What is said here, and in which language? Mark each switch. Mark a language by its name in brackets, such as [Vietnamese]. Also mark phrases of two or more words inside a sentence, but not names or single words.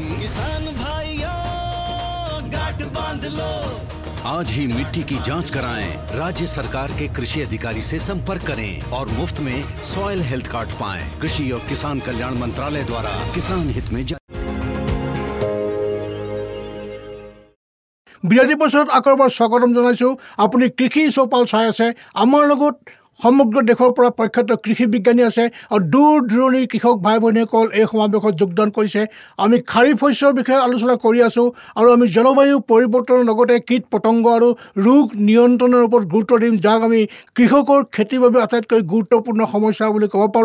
[Hindi] किसान भाइयों गांठ बांध लो। आज ही मिट्टी की जांच कराएं। राज्य सरकार के कृषि अधिकारी से संपर्क करें और मुफ्त में सॉइल हेल्थ कार्ड पाएं। कृषि और किसान कल्याण मंत्रालय द्वारा किसान हित में [Assamese] বিৰতিৰ পাছত আকৌ এবাৰ স্বাগতম জনাইছোঁ। আপুনি কৃষি চৌপাল চাই আছে। আমাৰ লগত সমগ্ৰ দেশৰ পৰা প্ৰখ্যাত কৃষি বিজ্ঞানী আছে আৰু দূৰ দূৰণিৰ কৃষক ভাই ভনীসকল এই সমাৱেশত যোগদান কৰিছে। আমি খাৰিফ শস্যৰ বিষয়ে আলোচনা কৰি আছোঁ আৰু আমি জলবায়ু পৰিৱৰ্তনৰ লগতে কীট পতংগ আৰু ৰোগ নিয়ন্ত্ৰণৰ ওপৰত গুৰুত্ব দিম, যাক আমি কৃষকৰ খেতিৰ বাবে আটাইতকৈ গুৰুত্বপূৰ্ণ সমস্যা বুলি ক'ব পাৰোঁ।